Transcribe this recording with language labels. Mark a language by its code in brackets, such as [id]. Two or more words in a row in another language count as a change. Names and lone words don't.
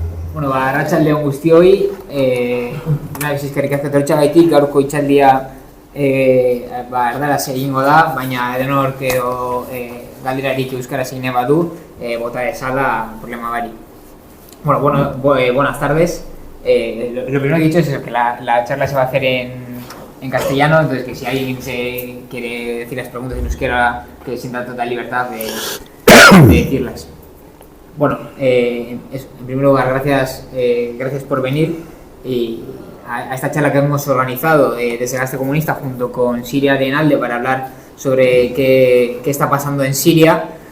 [eu] Bueno, arratsaldeon guztioi, naiz eskerrik asko etortxagaitik, gaurko hitzaldia erdaraz egingo da, baina edonork edo galderarik euskaraz egin badu, bota dezala problema bari. [es] Bueno, buenas tardes. Lo primero que he dicho es que la charla se va a hacer en castellano, entonces que si alguien se quiere decir las preguntas en euskera, que sienta total libertad de decirlas. Bueno, en primer lugar, gracias por venir a esta charla que hemos organizado desde Gazte Comunista junto con Siria Arenalde para hablar sobre qué está pasando en Siria